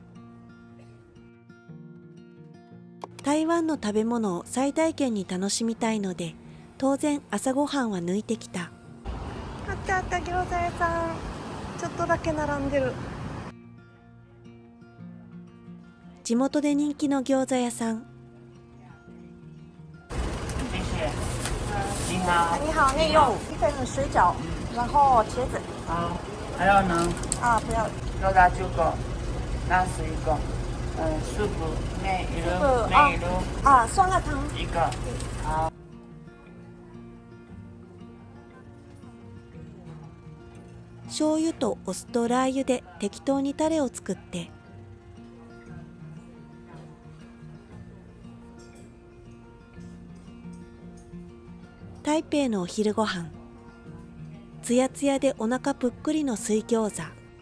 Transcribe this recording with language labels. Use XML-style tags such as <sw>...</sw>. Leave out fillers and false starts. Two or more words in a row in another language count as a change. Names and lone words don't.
<ja>台湾の食べ物を最大限に楽しみたいので、当然朝ごはんは抜いてきた。あったあった、餃子屋さん。ちょっとだけ並んでる。地元で人気の餃子屋さん。</ja> <zh>你好，你好，内用一份水饺，然后茄子。好，还有呢？不要。肉大9個，</zh> <ja>ラス1個，スープ麺いる？麺いる？</ja> <zh>酸辣汤 1個。好。</zh> <ja>醤油とお酢とラー油で適当にタレを作って、台北のお昼ご飯、つやつやでお腹ぷっくりの水餃子。</ja>